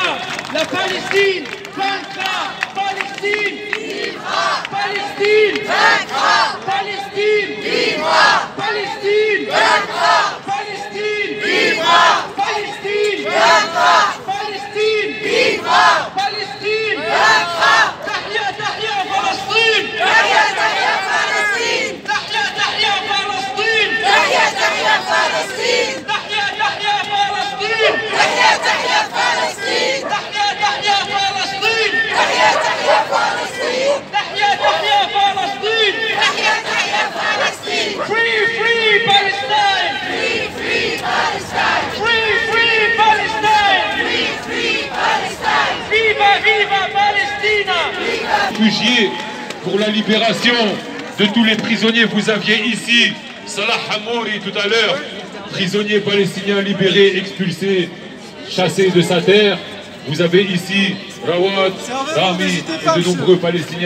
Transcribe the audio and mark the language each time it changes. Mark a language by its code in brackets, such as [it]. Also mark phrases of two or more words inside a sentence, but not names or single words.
[fr] La Palestine vaincra! Palestine vivra! Palestine vaincra! Palestine vivra! Palestine vaincra! Palestine vivra! Palestine vaincra! Palestine vivra! Palestine vaincra! [ar] تحيا تحيا فلسطين! تحيا تحيا فلسطين! تحيا تحيا فلسطين! تحيا تحيا فلسطين! تحيا تحيا فلسطين! تحيا تحيا فلسطين! تحيا تحيا فلسطين! تحيا تحيا فلسطين! تحيا تحيا فلسطين! تحيا تحيا فلسطين! [en] Free free Palestine! Free free Palestine! Free free Palestine! Free free Palestine! [es] Viva viva Palestina! [fr] Réfugiés pour la libération de tous les prisonniers. Vous aviez ici Salah Hamouri tout à l'heure, prisonnier palestinien libéré, expulsé, chassé de sa terre. Vous avez ici Rawad, Rami et de nombreux Palestiniens.